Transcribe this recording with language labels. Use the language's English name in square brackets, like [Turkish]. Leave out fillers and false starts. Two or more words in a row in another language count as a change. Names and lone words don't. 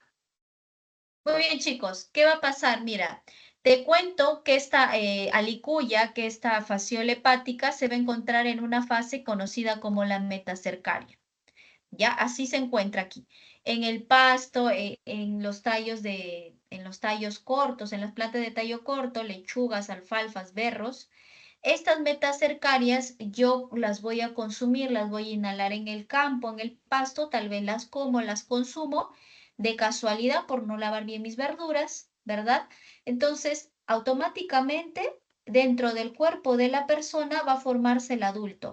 [Spanish] Muy bien, chicos, ¿qué va a pasar? Mira, te cuento que esta alicuya, que esta fasciola hepática, se va a encontrar en una fase conocida como la metacercaria. Ya, así se encuentra aquí. En el pasto, en los tallos en los tallos cortos, en las plantas de tallo corto, lechugas, alfalfas, berros. Estas metacercarias yo las voy a consumir, las voy a inhalar en el campo, en el pasto, tal vez las como, las consumo de casualidad por no lavar bien mis verduras, ¿verdad? Entonces, automáticamente dentro del cuerpo de la persona va a formarse el adulto.